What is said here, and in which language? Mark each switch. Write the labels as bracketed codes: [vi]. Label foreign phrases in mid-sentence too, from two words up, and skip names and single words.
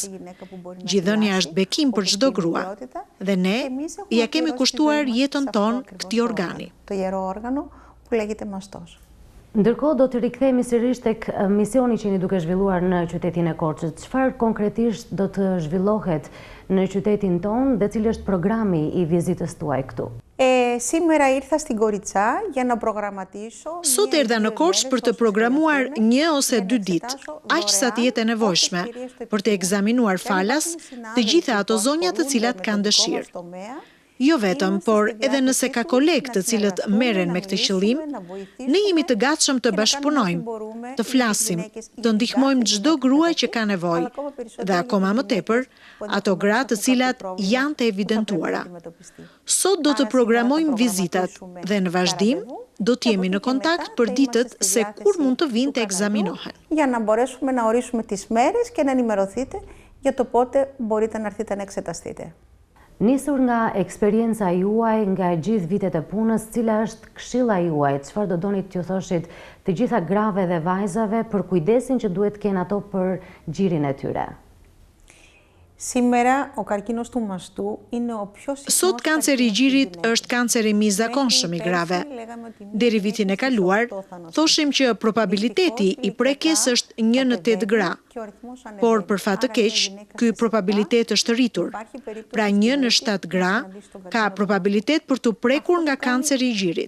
[sq] Gjithëdhënia është bekim për çdo grua, dhe ne ja kemi kushtuar jetën tonë këtij organi. Ndërkohë do të rikthehemi sërish tek misioni që jeni duke zhvilluar në qytetin e Korçës. Çfarë konkretisht do të zhvillohet në qytetin tonë dhe cili është programi i vizitës tuaj këtu? [el] Σήμερα ήρθα στην Κοριτσά για να προγραμματίσω. [sq] Sot erdha në Korçë për të programuar 1 ose 2 ditë, aq sa të jetë e nevojshme, për të ekzaminuar falas të gjitha ato zonja të cilat kanë dëshirë. Jo vetëm, por edhe nëse ka kolegë të cilët merren me këtë qëllim, ne jemi të gatshëm të bashkëpunojmë, të flasim, të ndihmojmë çdo grua që ka nevojë, dhe akoma më tepër, ato gra të cilat janë të evidentuara. Sot do të programojmë vizitat dhe në vazhdim do të jemi në kontakt për ditët se kur mund të vinë të ekzaminohen. [el] Για να μπορέσουμε να ορίσουμε τις μέρες και να ενημερωθείτε για το πότε μπορείτε να έρθετε να εξεταστείτε. [sq] Nisur nga eksperienca juaj, nga gjithë vitet e punës, cila është këshilla juaj, çfarë do doni t'ju thoshit të gjitha grave dhe vajzave për kujdesin që duhet kenë ato për gjirin e tyre? [el] Σήμερα ο καρκίνος του μαστού είναι ο πιο συχνός. [sq] Sot kanceri i gjirit është kanceri më i zakonshëm i grave. Deri vitin e kaluar, thoshim që probabiliteti i prekjes është 1 në 8 gra, por për fat të keq, ky probabilitet është rritur. Pra 1 në 7 gra ka probabilitet për të prekur nga kanceri i gjirit.